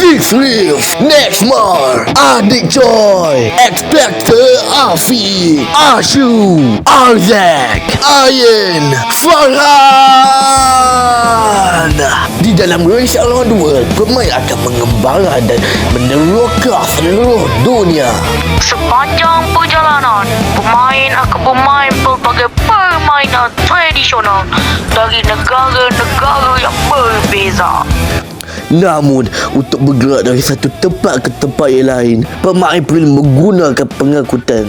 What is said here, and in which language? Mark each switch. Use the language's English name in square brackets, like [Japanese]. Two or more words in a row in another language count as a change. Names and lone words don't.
[Malay] Ashrif, Nexmar, Adik Joy, Expector Afi, Ashu, Arzak, Ayan, Farhan. Di dalam Race Around the World, pemain akan mengembara dan meneroka seluruh dunia. Sepanjang perjalanan, pemain akan bermain pelbagai permainan tradisional dari negara-negara yang berbeza. Namun, untuk bergerak dari satu tempat ke tempat yang lain, pemain perlu menggunakan pengangkutan.